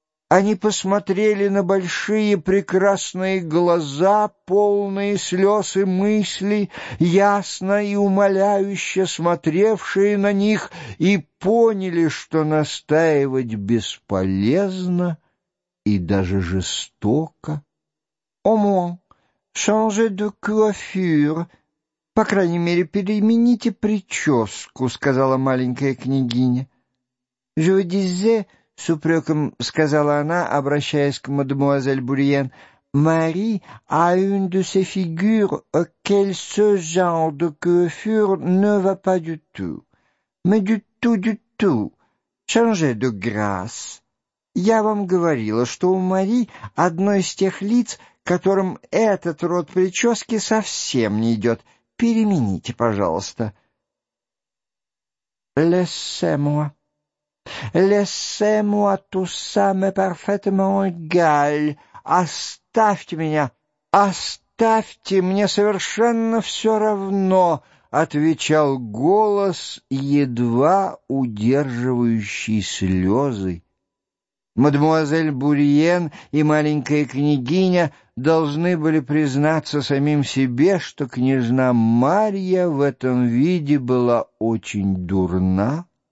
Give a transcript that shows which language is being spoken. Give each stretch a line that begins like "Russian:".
Russian: Они посмотрели на большие прекрасные глаза, полные слез и мыслей, ясно и умоляюще смотревшие на них, и поняли, что настаивать бесполезно и даже жестоко.
French: «Au moins, changez de coiffure.
Russian: По крайней мере, перемените прическу», — сказала маленькая княгиня.
French: «Je vous disais...»
Russian: С упреком сказала она, обращаясь к мадемуазель Бурьен,
French: «Мари a une de ces figures auxquelles ce genre de coiffure ne va pas du tout. Mais du tout, du tout. Changez de grâce».
Russian: «Я вам говорила, что у Мари одно из тех лиц, которым этот род прически совсем не идет. Перемените, пожалуйста».
French: «Laissez-moi». «Laissez-moi tout ça, mais parfaitement égal.
Russian: Оставьте меня! Оставьте! Мне совершенно все равно!» — отвечал голос, едва удерживающий слезы. Мадемуазель Бурьен и маленькая княгиня должны были признаться самим себе, что княжна Марья в этом виде была очень дурна.